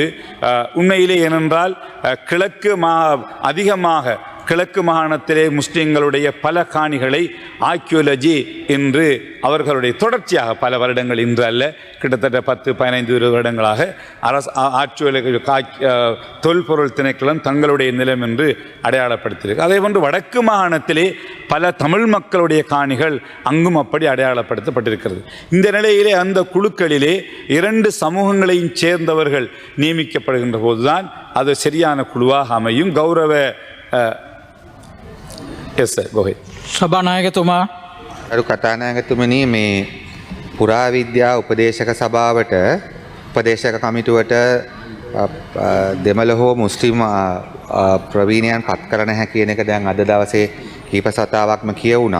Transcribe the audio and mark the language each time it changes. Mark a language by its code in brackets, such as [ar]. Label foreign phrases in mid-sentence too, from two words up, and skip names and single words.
[ta] உண்மையிலே ஏனென்றால் அதிகமாக கிழக்கு மாகாணத்திலே முஸ்லீம்களுடைய பல காணிகளை ஆர்க்கியோலஜி என்று அவர்களுடைய தொடர்ச்சியாக பல வருடங்கள் இன்று அல்ல கிட்டத்தட்ட 10-15-20 வருடங்களாக ஆர்க்கியோலஜி தொல்பொருள் திணைக்களம் தங்களுடைய நிலம் என்று அடையாளப்படுத்தியிருக்கு. அதே போன்று வடக்கு மாகாணத்திலே பல தமிழ் மக்களுடைய காணிகள் அங்கும் அப்படி அடையாளப்படுத்தப்பட்டிருக்கிறது. இந்த நிலையிலே அந்த குழுக்களிலே 2 சமூகங்களையும் சேர்ந்தவர்கள் நியமிக்கப்படுகின்ற போதுதான் அது சரியான குழுவாக அமையும். கௌரவ [si] සභානායකතුමා අරු කතානායකතුමනි මේ පුරාවිද්‍යා උපදේශක සභාවට උපදේශක කමිටුවට දෙමළ හෝ මුස්ලිම් ප්‍රවීණයන් පත් කරන හැ කියන එක දැන් අද දවසේ කීප සතාවක්ම කියවුණා.